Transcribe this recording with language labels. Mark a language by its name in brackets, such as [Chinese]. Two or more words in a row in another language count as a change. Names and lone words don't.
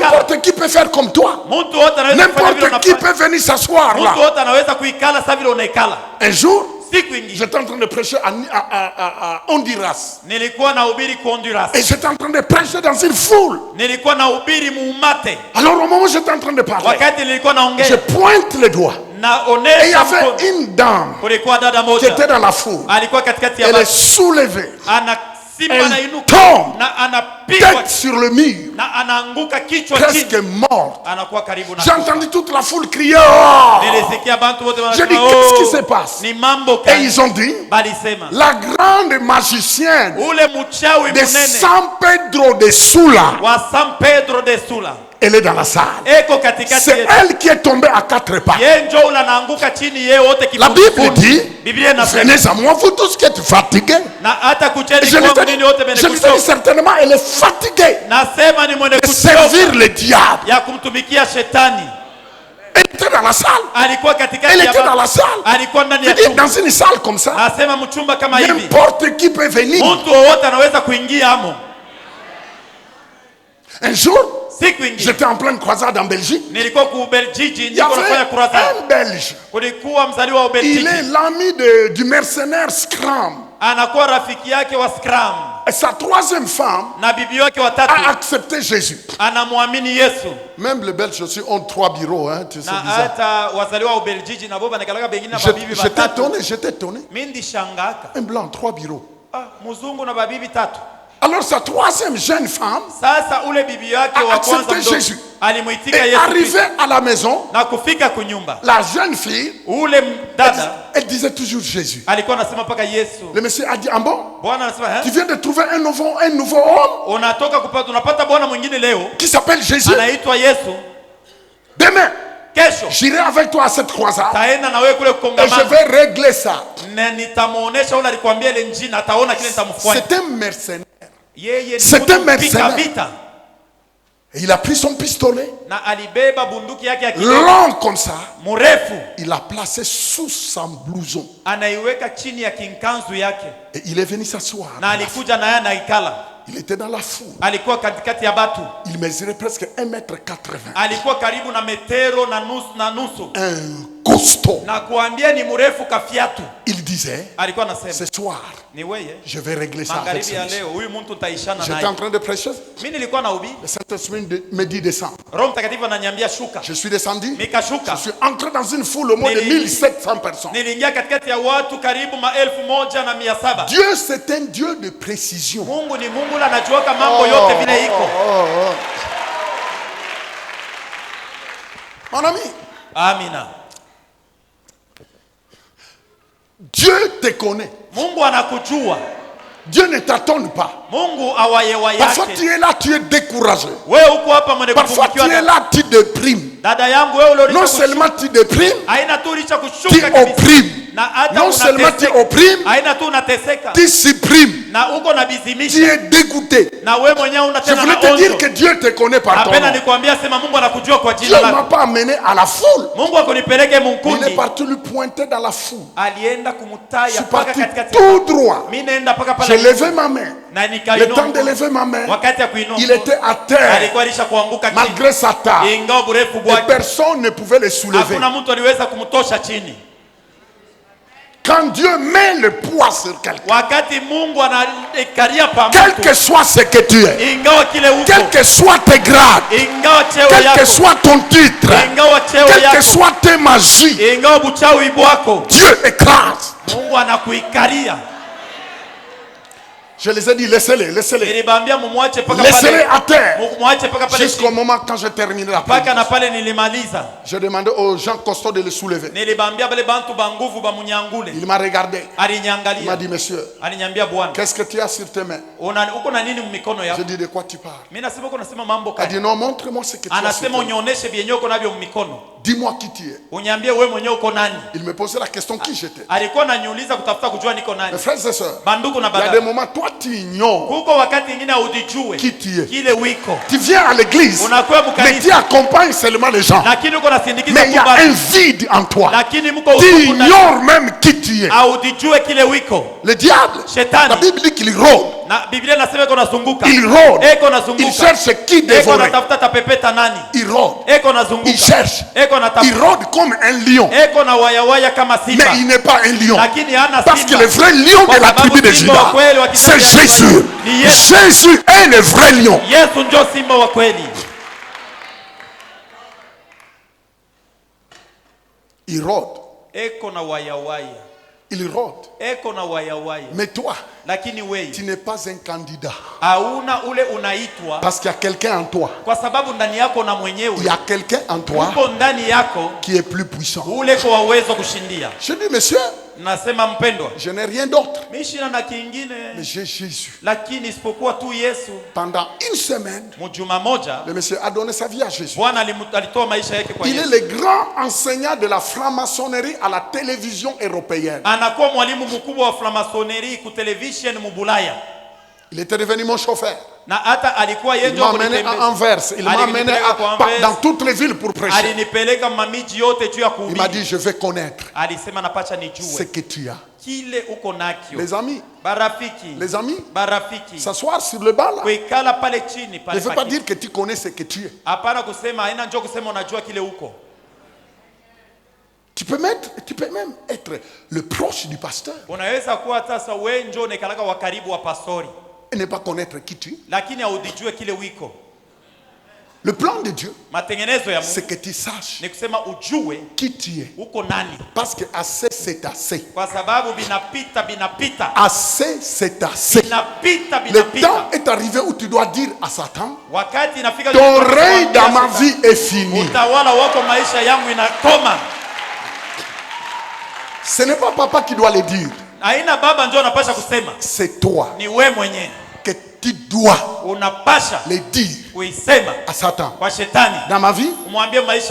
[French] N'importe qui peut faire comme toi. [Swahili] mtu wote anaweza kufanya vile [French] N'importe qui [Swahili] unafanya, [French] peut venir s'asseoir [Swahili] mtu [French] là. [Swahili] wote anaweza kuikala sasa vile unaikala. [French] Un jour, [Swahili] Siku ingine [French] j'étais en train de prêcher à Honduras. [Swahili] nilikuwa nahubiri ku Honduras, [French] Et j'étais en train de prêcher dans une foule. [Swahili] nilikuwa nahubiri muumate. [French] Alors au moment où j'étais en train de parler, [Swahili] Wakati nilikuwa [French] je [Swahili] naongea [French] pointe les doigts. Et il y [Swahili] naonesha mkono, [French] avait une dame [Swahili] kulikuwa dada [French] qui était [Swahili] moja [French] dans la foule. [Swahili] alikuwa katikati ya [French] Elle est [Swahili] watu, [French] soulevée, [Swahili] anasimama na [French] elle [Swahili] inuka [French] tombe, [Swahili] na anapigwa [French] tête sur le mur, [Swahili] na anaanguka kichwa [French] presque [Swahili] chini, [French] morte. [Swahili] anakuwa karibu na [French] J'ai [Swahili] kufa. [French] entendu toute la foule crier. Oh! [Swahili] Nilisikia bantu wote [French] J'ai dit, [Swahili] wanasema, [French] qu'est-ce qui [Swahili] "Oh, [French] se passe?" [Swahili] ni mambo [French] Et [Swahili] kali." [French] ils ont dit, [Swahili] Balisema [French] la grande magicienne [Swahili] ule mchawi [French] de [Swahili] munene [French] San Pedro de Sula [Swahili] wa San Pedro de Sula [French] Elle est dans la salle. [Swahili] eko katikati [French] C'est [Swahili] yetu. [French] elle qui est tombée à 4 pas. [Swahili] Yeye ndio ule anaanguka chini, yeye wote [French] La Bible dit, [Swahili] Biblia inasema, [French] venez à moi, vous tous qui êtes fatigués. [Swahili] na hata kucheni [French] Je [Swahili] kwangu [French] lui [Swahili] nini wote [French] dis [Swahili] benekuchoka. [French] certainement, elle est fatiguée [Swahili] Nasema ni mwenye [French] de [Swahili] kuchoka [French] servir le diable. [Swahili] ya kumtumikia shetani. [French] Elle était dans la salle. [Swahili] Alikuwa katikati [French] Elle [Swahili] ya [French] était dans la [Swahili] watu. [French] salle. [Swahili] Alikuwa ndani [French] Je [Swahili] ya [French] dis, [Swahili] chumba. [French] dans une salle comme ça, [Swahili] Nasema mchumba kama hivi, [French] n'importe qui peut venir. [Swahili] mtu wowote anaweza kuingia amo. [French] Un jour, [Swahili] Siku ingine [French] j'étais en pleine croisade en Belgique. [Swahili] nilikuwa ku Belgiji, [French] Il y [Swahili] niko nafanya [French] avait [Swahili] kurasa. [French] un Belge. [Swahili] Kulikuwa mzaliwa wa [French] Il [Swahili] Belgiji, [French] est l'ami du mercenaire Scram. [Swahili] anakuwa rafiki yake wa Scrum, [French] Et sa troisième femme [Swahili] na bibi wake watatu [French] a accepté Jésus. [Swahili] anamwamini Yesu. [French] Même les Belges aussi ont 3 bureaux, hein, tu sais [Swahili] Na [French] bizarre. [Swahili] hata wazaliwa wa Belgiji na boba nakalaka bengine na babibi batatu. [French] J'étais étonné. [Swahili] Mimi ndishangaka. [French] Un blanc, 3 bureaux. [Swahili] Mzungu na babibi tatu. [French] Alors sa troisième jeune femme [Swahili] Sasa ule bibi yake [French] a [Swahili] wa kwanza [French] accepté [Swahili] mdogo [French] Jésus. [Swahili] alimuitika [French] est [Swahili] Yesu [French] arrivée à la maison. [Swahili] na kufika kunyumba. [French] La jeune fille, [Swahili] Ule dada [French] elle disait toujours Jésus. [Swahili] alikuwa anasema paka Yesu. [French] Le monsieur a dit, ah bon, [Swahili] Bwana anasema [French] tu viens de trouver un nouveau homme [Swahili] unatoka kupata, unapata bwana mwingine leo [French] qui s'appelle Jésus. [Swahili] anaitwa Yesu. [French] Demain, [Swahili] Kesho [French] j'irai avec toi à cette croisade [Swahili] taenda na wewe kule [French] et je [Swahili] kongamano [French] vais régler ça. [Swahili] na nitamuonesha ule alikwambia ile njini, ataona kile nitamfanya. [French] C'est un mercenaire. [Swahili] Yeye ni [French] C'est [Swahili] mtu [French] un [Swahili] mpika [French] mercenaire. [Swahili] vita [French] Et il a pris son pistolet, [Swahili] na alibeba bunduki yake ya kidogo [French] long comme ça. [Swahili] mrefu, [French] Il l'a placé sous son blouson. [Swahili] anaiweka chini ya kinkanzu yake, [French] Et il est venu s'asseoir. [Swahili] na alikuja na yeye anaikala. [French] Il était dans la foule. [Swahili] Alikuwa katikati ya batu, [French] Il mesurait presque 1,80 m. [Swahili] alikuwa karibu na metero na nusu, [French] Un costaud. [Swahili] na kuambia ni mrefu kafiatu. [French] Il disait, [Swahili] Alikuwa anasema [French] ce soir, [Swahili] ni wewe, [French] je vais régler ça avec [Swahili] magharibi ya [French] celui-ci. [Swahili] leo huyu mtu nitaishana [French] J'étais [Swahili] naye. [French] en train de prêcher. [Swahili] Mimi nilikuwa na ubii, [French] Le Saint-Esprit me dit descend. [Swahili] Roho Mtakatifu ananiambia shuka. [French] Je suis descendu. [Swahili] Nikashuka, [French] Je suis entré dans une foule au moins de 1700 personnes. [Swahili] niliingia katikati ya watu karibu 1700. [French] Dieu, c'est un Dieu de précision. [Swahili] Mungu ni Mungu, ule anajuaka mambo yote vile iko. [French] Mon ami, [Swahili] Amina. [French] Dieu te connaît. [Swahili] Mungu anakujua. [French] Dieu ne t'attend pas. [Swahili] Mungu awayewa [French] Parfois [Swahili] yake. [French] tu es là, tu es découragé. [Swahili] Wewe uko hapa mwenye [French] Parfois tu es [Swahili] kufungiwa. [French] là, tu déprimes. [Swahili] Dada yangu wewe [French] Non [Swahili] ulicho [French] seulement tu déprimes, [Swahili] haina tu ulicho [French] tu [Swahili] kushuka kabisa. [French] opprimes. [Swahili] Na hata [French] Non seulement tu [Swahili] unateseka. [French] opprimes, [Swahili] Haina tu unateseka. [French] tu supprimes. [Swahili] Na uko na [French] Tu [Swahili] bizimisha. [French] es dégoûté. [Swahili] Na wewe mwenyewe una [French] Je [Swahili] tena [French] voulais [Swahili] na [French] te dire [Swahili] onzo. [French] que Dieu te connaît par ton [Swahili] Napenda [French] nom. [Swahili] nikwambia sema Mungu anakujua kwa [French] Dieu [Swahili] jina [French] ne m'a [Swahili] lako. [French] pas amené à la foule. [Swahili] Mungu akunipeleke [French] Il est [Swahili] mkundi. [French] parti lui pointer dans la foule. [Swahili] Alienda [French] Je [Swahili] kumutaya [French] suis [Swahili] paka [French] parti [Swahili] katikati. [French] tout droit. [Swahili] Mimi naenda paka [French] J'ai [Swahili] pale. [French] levé ma main. [Swahili] Na [French] Le temps de [Swahili] nikainua. [French] lever ma main, [Swahili] Wakati ya kuinua. [French] il était à terre. [Swahili] Alikuwa alisha kuanguka chini. [French] Malgré sa taille. [Swahili] Ingawa burefu [French] Et [Swahili] bwake. [French] personne ne pouvait le soulever. [Swahili] Hakuna mtu aliweza kumtosha chini. [French] Quand Dieu met le poids sur quelqu'un, [Swahili] Wakati Mungu anakaria pa [French] quel [Swahili] mtu. [French] que soit ce que tu es, [Swahili] Ingawa kile uko. [French] quel que soit tes grades, [Swahili] Ingawa cheo [French] quel que [Swahili] yako. [French] soit ton titre, [Swahili] Ingawa cheo [French] quel que [Swahili] yako. [French] soit tes magies, [Swahili] Ingawa buchawi bwako. [French] Dieu écrase. [Swahili] Mungu anakuikaria. [French] Je les ai dit, laissez-les, laissez-les. [Swahili] Nilibambia mumwache paka [French] Laissez-les [Swahili] pale. [French] à terre. [Swahili] Mumwache paka pale. [French] Jusqu'au moment quand je terminerai la [Swahili] Paka na [French] prière. [Swahili] pale nilimaliza. [French] J'ai demandé aux gens costauds de le soulever. [Swahili] Nilibambia bale bantu banguvu bamunyangule. [French] Il m'a regardé. Il m'a [Swahili] Alinyangalia. [French] dit, monsieur, [Swahili] Aliniambia bwana. [French] qu'est-ce que tu as sur tes mains? [Swahili] Uko na nini mumikono [French] J'ai [Swahili] yako? [French] dit, de quoi tu parles? [Swahili] Mimi nasema uko nasema mambo [French] Il a dit, [Swahili] kaya. [French] non, montre-moi ce que tu as sur tes [Swahili] Anasema [French] mains. [Swahili] unionyeshe vyenye uko navyo mumikono. [French] Dis-moi qui tu es. [Swahili] Uniambie wewe mwenyewe uko nani? [French] Il me posait la question qui j'étais. [Swahili] Alikuwa ananiuliza kutafuta kujua niko nani. [French] Mes frères et sœurs, [Swahili] Banduku na [French] il y a des [Swahili] baba. [French] moments, toi tu ignores [Swahili] Kuko wakati ingine haudijue [French] qui tu es. [Swahili] kile wiko. [French] Tu viens à l'église, [Swahili] Unakuwa [French] mais tu [Swahili] mkanisa. [French] accompagnes seulement les gens. [Swahili] Lakini uko nasindikiza [French] Mais il y a [Swahili] kubali. [French] un vide en toi. [Swahili] Lakini mko [French] Tu [Swahili] utupu ndani. [French] ignores même qui tu es. [Swahili] Haudijue kile wiko. [French] Le diable, [Swahili] Shetani. [French] la Bible dit qu'il rôde. [Swahili] Na Biblia inasema iko nazunguka. [French] Il rôde. [Swahili] Eko nazunguka. [French] Il cherche qui [Swahili] Eko [French] dévorer. [Swahili] natafuta tapepeta nani? [French] Il rôde. [Swahili] Eko nazunguka. [French] Il cherche. [Swahili] Eko [French] Il [Swahili] natafuta. [French] rôde comme un lion. [Swahili] Eko na wayawaya kama [French] Mais [Swahili] simba. [French] il n'est pas un lion. [Swahili] Lakini hana [French] Parce que [Swahili] simba. [French] le vrai lion [Swahili] Kwa [French] de la [Swahili] sababu [French] tribu de [Swahili] simba wa [French] Juda, [Swahili] kweli wa kizazi [French] c'est [Swahili] cha [French] Jésus. [Swahili] Israeli ni Yesu. [French] Jésus est le vrai lion. [Swahili] Yesu ndio simba wa kweli. [French] Il rôde. [Swahili] Eko na wayawaya. [French] Il rôde. [Swahili] Eko na wayawaya. [French] Mais toi, [Swahili] Lakini wewe [French] tu n'es pas un candidat. [Swahili] hauna ule unaitwa [French] Parce qu'il y a quelqu'un en toi. [Swahili] kwa sababu ndani yako na [French] Il y [Swahili] mwenyewe [French] a quelqu'un en toi [Swahili] uko ndani yako [French] qui est plus puissant. [Swahili] ule kwa uwezo kushindia. [French] Je dis, monsieur, [Swahili] Nasema mpendwa, [French] je n'ai rien d'autre. [Swahili] mimi sina na kingine [French] Mais j'ai Jésus. [Swahili] lakini isipokuwa tu Yesu. [French] Pendant une semaine, [Swahili] Mjuma moja [French] le monsieur a donné sa vie à Jésus. [Swahili] Bwana alitoa maisha yake kwa [French] Il est [Swahili] Yesu. [French] le grand enseignant de la franc-maçonnerie à la télévision européenne. [Swahili] Anakuwa mwalimu mkubwa wa framasoneri ku television mubulaya. [French] Il était devenu mon chauffeur. [Swahili] Na hata alikuwa [French] Il [Swahili] yeye [French] m'a amené à Anvers. Il m'a amené dans toutes les villes pour prêcher. [Swahili] Alinipeleka mamiji yote juu ya kuhubiri. [French] Il m'a dit, je vais connaître [Swahili] Alisema napacha [French] ce [Swahili] nijue [French] que tu as. [Swahili] kile uko nakyo. [French] Les amis, [Swahili] Barafiki. [French] les amis, [Swahili] Barafiki. [French] s'asseoir sur le banc là [Swahili] Kuikala pale chini [French] ne [Swahili] pale. [French] veut pas dire que tu connais ce que tu es. [Swahili] Hapana kusema, haina njoo kusema unajua kile uko. [French] Tu peux même être le proche du pasteur [Swahili] Unaweza kuwa sasa wewe njoo nekalaka wa karibu wa pastori, [French] et ne pas connaître qui tu es. [Swahili] lakini haudijue kile wiko. [French] Le plan de Dieu, [Swahili] Matengenezo ya [French] c'est [Swahili] Mungu [French] que tu saches [Swahili] ni kusema ujue [French] qui tu es. [Swahili] uko nani, [French] Parce que assez, c'est assez. [Swahili] kwa sababu binapita [French] Assez, c'est assez. [Swahili] binapita [French] Le temps [Swahili] binapita. [French] est arrivé où tu dois dire à Satan, [Swahili] Wakati inafika [French] ton règne dans ma vie est fini. [Swahili] utawala wako maisha yangu inakoma. [French] Ce n'est pas papa qui doit le dire. [Swahili] Haina baba njoo anapasha kusema, [French] C'est toi [Swahili] ni we mwenyewe [French] que tu dois [Swahili] unapasha [French] le dire [Swahili] kuisema [French] à Satan. [Swahili] kwa shetani, [French] Dans ma vie, [Swahili] umwambie maisha